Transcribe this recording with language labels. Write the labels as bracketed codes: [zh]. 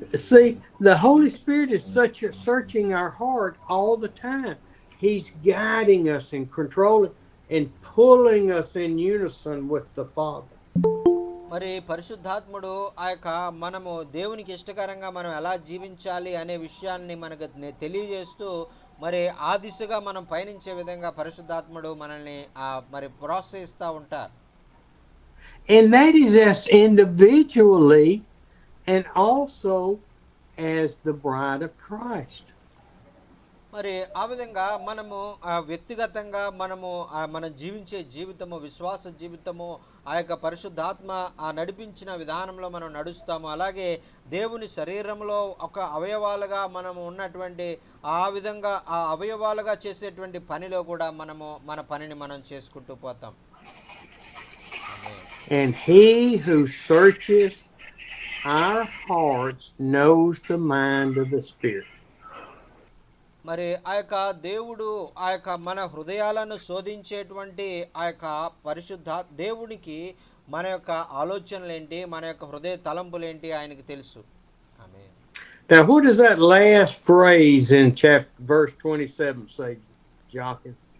[en] See, the Holy Spirit is searching our heart all the time. He's guiding us and controlling and pulling us in unison with the Father. [te] మరి పరిశుద్ధాత్ముడు ఆ యొక్క మనము దేవునికి ఇష్టకరంగా మనం ఎలా జీవించాలి అనే విషయాన్ని మనకు తెలియజేస్తూ మరి ఆ దిశగా మనం పయనించే విధంగా పరిశుద్ధాత్ముడు మనల్ని మరి ప్రోత్సహిస్తూ ఉంటారు. [en] And that is us individually and also as the bride of Christ. [te] మరి ఆ విధంగా మనము వ్యక్తిగతంగా మనము మనం జీవించే జీవితము, విశ్వాస జీవితము ఆ యొక్క పరిశుద్ధాత్మ నడిపించిన విధానంలో మనం నడుస్తాము. అలాగే దేవుని శరీరంలో ఒక అవయవాలుగా మనము ఉన్నటువంటి ఆ విధంగా ఆ అవయవాలుగా చేసేటువంటి పనిలో కూడా మనము మన పనిని మనం చేసుకుంటూ పోతాం. [en] And He who searches our hearts knows the mind of the Spirit. [te] మరి ఆ యొక్క దేవుడు ఆ యొక్క మన హృదయాలను శోధించేటువంటి ఆ యొక్క పరిశుద్ధ దేవునికి మన యొక్క ఆలోచనలు ఏంటి, మన యొక్క హృదయ తలంపులు ఏంటి ఆయనకి తెలుసు. ఆమేన్. [en] Now what does that last phrase in verse 27 say, Joachim?